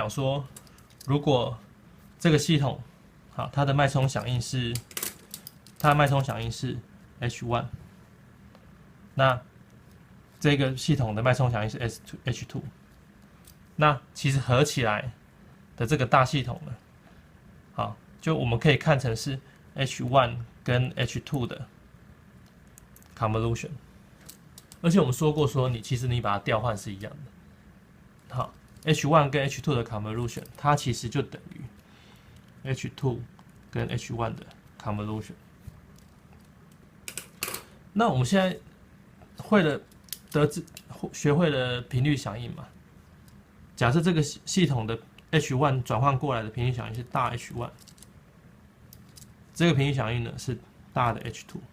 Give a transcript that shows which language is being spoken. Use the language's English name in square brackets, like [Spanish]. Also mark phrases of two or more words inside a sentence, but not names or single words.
[Chinese] 講說，如果這個系統好，它的脈衝響應是 H1，那這個系統的脈衝響應是 H2，那其實合起來的這個大系統呢，好，就我們可以看成是 H1 跟 H2 的 convolution。而且我們說過說其實你把它調換是一樣的。好 ，H1 跟 H2 的 convolution， 它其實就等於 H2 跟 H1 的 convolution。那我們現在學會了頻率響應嘛？假設這個系統的 H1 轉換過來的頻率響應是大 H1， 這個頻率響應呢是大的 H2。